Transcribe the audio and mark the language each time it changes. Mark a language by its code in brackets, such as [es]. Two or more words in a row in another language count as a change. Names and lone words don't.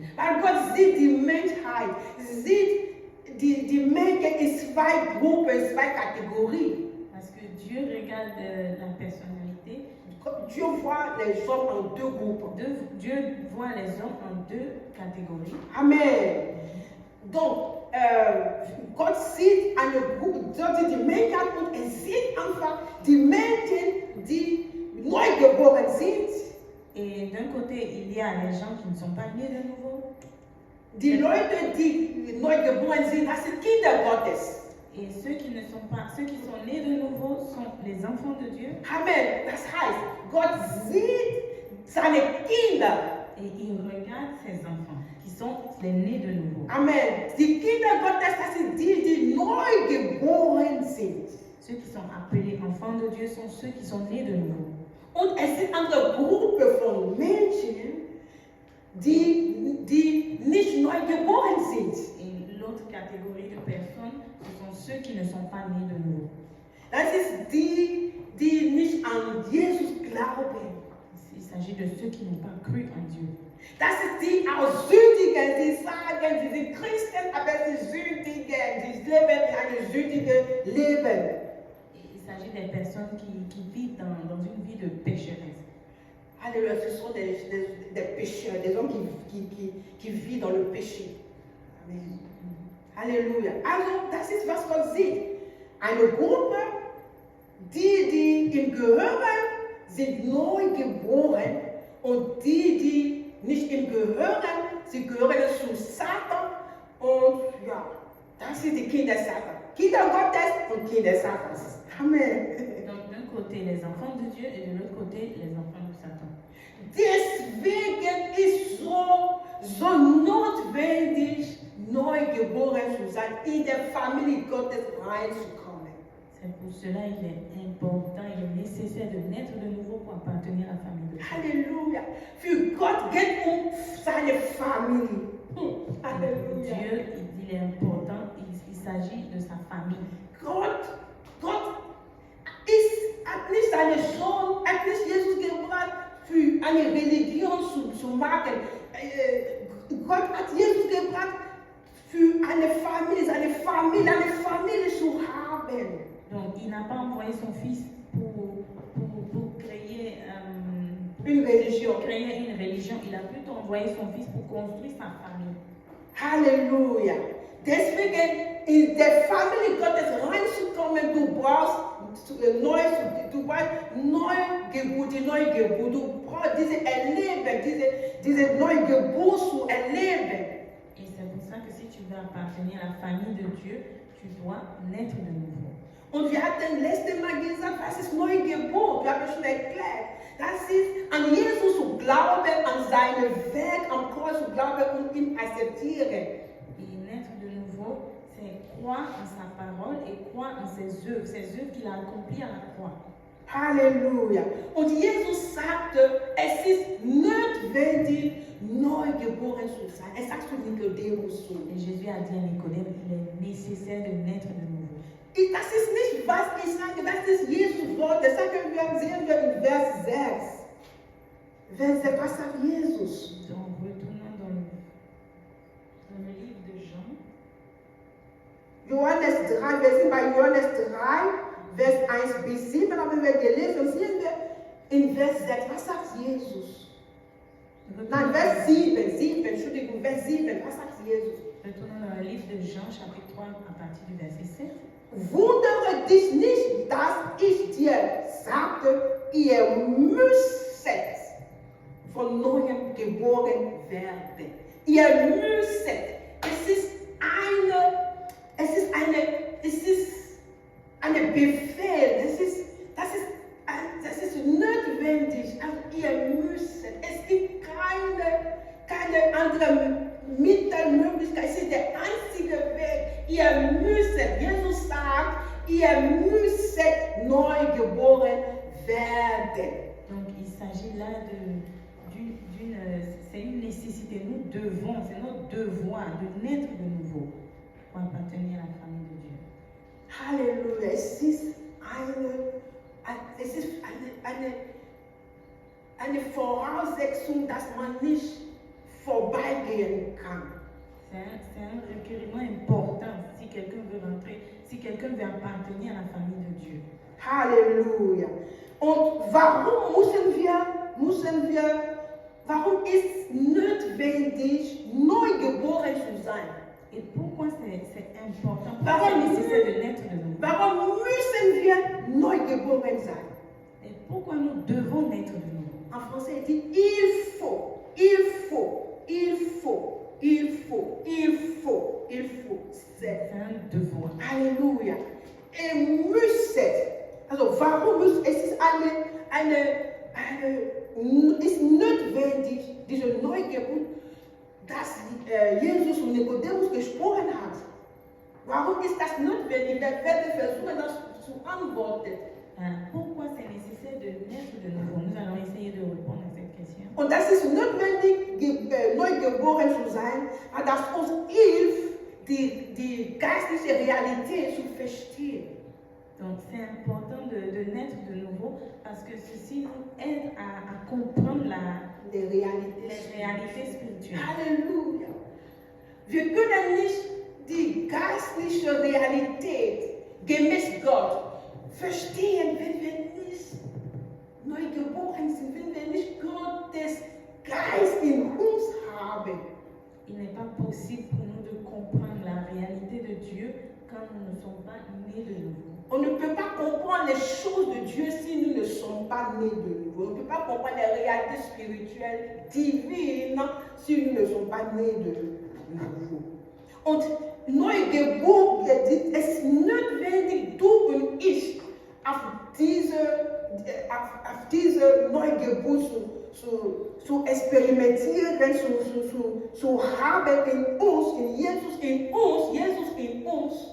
[de] Weil Gott sieht die Menschheit, sieht die Menschen in 2 Gruppen, 2 Kategorien. [fr] Parce que Dieu regarde la personnalité. Dieu voit les hommes en 2 groupes. Dieu voit les hommes en 2 catégories. Amen. Donc, [de] Gott sieht eine Gruppe, die Menschheit und er sieht einfach die Menschen, die neugeboren sind. [fr] Et d'un côté, il y a les gens qui ne sont pas nés de nouveau. [de] Die Leute, die neugeboren sind, das sind Kinder Gottes. [fr] Et ceux qui sont nés de nouveau sont les enfants de Dieu. Amen. [de] Das heißt, Gott sieht seine Kinder. [fr] Et il regarde ses enfants, qui sont les nés de nouveau. Amen. [de] Die Kinder Gottes, das sind die neugeboren sind. [fr] Ceux qui sont appelés enfants de Dieu sont ceux qui sont nés de nouveau. [de] Und es sind andere Gruppen von Menschen, die nicht neugeboren sind. [fr] Et l'autre catégorie de personnes, ce sont ceux qui ne sont pas nés de nouveau. [de] Das ist die nicht an Jesus glauben. [fr] Il s'agit de ceux qui n'ont pas cru en Dieu. [de] Das ist die aus Sündigen, die sagen, sie sind Christen, aber sie sündigen, sie leben ein sündiges Leben. [fr] Il s'agit des personnes qui vivent dans une vie de pécheresse. Alléluia, ce sont des pécheurs, des hommes qui vivent dans le péché. [de] Amen. Halleluja. Also, das ist, was Gott sieht. Eine Gruppe, die ihm gehören, sind neu geboren und die nicht ihm gehören, sie gehören zu Satan und ja, das sind die Kinder Satans. Kinder Gottes und Kinder Satans. Amen. [fr] Donc d'un côté les enfants de Dieu et de l'autre côté les enfants de Satan. [de] Deswegen ist so notwendig, neu geboren zu sein, in der Familie Gottes reinzukommen. [fr] C'est pour cela il est important, il est nécessaire de naître de nouveau pour appartenir à la famille de Dieu. [de] Halleluja. Für Gott geht seine Familie. Halleluja. [fr] Dieu, il est important, il s'agit de sa famille. [de] Gott hat nicht seinen Sohn, hat nicht Jesus gebracht, für eine Religion zu machen. Gott hat Jesus gebracht für eine Familie zu haben. [fr] Donc, il n'a pas envoyé son fils pour créer Une religion. une religion. Il a plutôt envoyé son fils pour construire sa famille. [de] Halleluja. Deswegen in der Familie Gottes reinzukommen, du brauchst Neugeburt. Du brauchst diese Neugeburt zu erleben. Et c'est pour ça que si tu veux appartenir à la famille de Dieu, tu dois naître de nouveau. Und wir hatten letztes Mal gesagt, was ist Neugeburt? Wir haben schon erklärt. Das ist an Jesus zu glauben, an sein Werk am Kreuz zu glauben und ihn akzeptieren. [fr] Et naître de nouveau, c'est croire en sa parole et croire en ses œuvres qu'il a accomplies à la croix. [de] Halleluja. Und Jesus sagte, es ist notwendig, neugeboren zu sein. Er sagt zu Nikodemus so. Et Jésus a dit à Nicodème, il est nécessaire de naître de nouveau. Das ist nicht, was ich sage, das ist Jesus Wort. Das sagen wir, sehen wir in Vers 6. Vers 6, was sagt Jesus? [fr] Donc, retournons dans le livre de Jean. [de] Johannes 3, wir sind bei Johannes 3, Vers 1 bis 7, haben wir gelesen. Sehen wir in Vers 6, was sagt Jesus? Nein, Vers 7, Entschuldigung, Vers 7, was sagt Jesus? [fr] Retournons dans le livre de Jean, chapitre 3, à partir du verset 7. [de] Wundere dich nicht, dass ich dir sagte, ihr müsstet von neuem geboren werden. Ihr müsstet. Es ist ein Befehl. Das ist notwendig. Also ihr müsstet. Es gibt keine andere Mittelmöglichkeit. Es ist der einzige Weg. Ihr müsstet. Jesus sagt, ihr müsstet neu geboren werden. [fr] Donc il s'agit là c'est une nécessité. Nous devons, c'est notre devoir de naître de nouveau pour appartenir à la famille de Dieu. [de] Halleluja. Es ist eine Voraussetzung, dass man nicht vorbeigehen kann. [fr] C'est un requériment important si quelqu'un veut rentrer, si quelqu'un veut appartenir à la famille de Dieu. [de] Halleluja. Und warum warum ist notwendig, neugeboren zu sein? [fr] Et pourquoi c'est important? Pourquoi c'est nécessaire de naître de nouveau? Warum müssen wir neugeboren sein? Et pourquoi nous devons naître de nouveau? En français, il dit il faut. C'est un devoir. [de] Halleluja. Also warum müssen, es ist ist notwendig, diese Neugeburt, dass Jesus und Nikodemus gesprochen hat. Warum ist das notwendig? Wir werden versuchen, das zu antworten. Pourquoi c'est nécessaire de naître de nouveau? Nous allons essayer de répondre à cette question. Und das ist notwendig, neugeboren zu sein, weil das uns hilft, die geistliche Realität zu verstehen. [fr] Donc c'est important de naître de nouveau parce que ceci nous aide à comprendre les réalités spirituelles. [de] Halleluja. Wir können nicht die geistliche Realität gemäß Gott verstehen, wenn wir nicht neugeboren sind, wenn wir nicht Gottes Geist in uns haben. [fr] Il n'est pas possible pour nous de comprendre la réalité de Dieu quand nous ne sommes pas nés de nouveau. On ne peut pas comprendre les choses de Dieu si nous ne sommes pas nés de nouveau. On ne peut pas comprendre les réalités spirituelles divines si nous ne sommes pas nés de nouveau. [de] Und Neugeburt, es ist notwendig, du und ich, auf diese Neugeburt zu experimentieren, zu haben in uns, Jesus in uns.